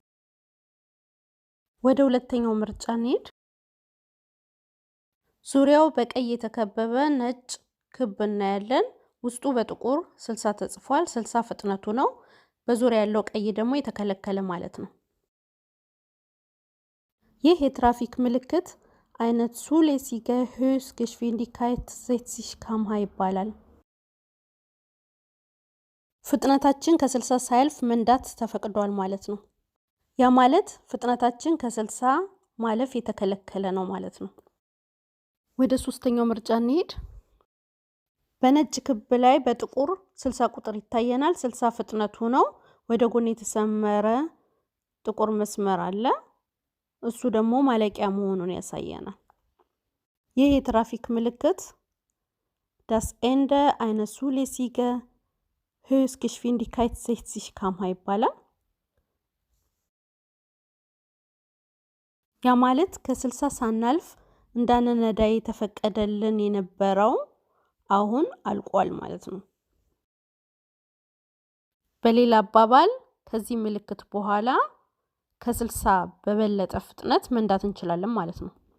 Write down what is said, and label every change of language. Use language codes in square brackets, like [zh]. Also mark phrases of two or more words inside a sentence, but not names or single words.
[am] ወደ ሁለተኛው ምርጫ እንሂድ። ዙሪያው በቀይ የተከበበ ነጭ ክብ እናያለን። ውስጡ በጥቁር 60 ተጽፏል። 60 ፍጥነቱ ነው። በዙሪያ ያለው ቀይ ደግሞ የተከለከለ ማለት ነው። ይህ የትራፊክ ምልክት አይነት [de] zulässige Höchstgeschwindigkeit 60 km/h [am] ይባላል። ፍጥነታችን ከ60 ሳያልፍ መንዳት ተፈቅዷል ማለት ነው። ያ ማለት ፍጥነታችን ከ60 ማለፍ የተከለከለ ነው ማለት ነው። ወደ ሶስተኛው ምርጫ እንሂድ። በነጭ ክብ ላይ በጥቁር 60 ቁጥር ይታየናል። 60 ፍጥነቱ ነው። ወደ ጎን የተሰመረ ጥቁር መስመር አለ። እሱ ደግሞ ማለቂያ መሆኑን ያሳየናል። ይህ የትራፊክ ምልክት [de] das Ende einer zulässigen Höchstgeschwindigkeit 60 km/h [am] ይባላል። ያ ማለት ከ60 ሳናልፍ እንዳንነዳ የተፈቀደልን የነበረው አሁን አልቋል ማለት ነው። በሌላ አባባል ከዚህ ምልክት በኋላ ከ60 በበለጠ ፍጥነት መንዳት እንችላለን ማለት ነው።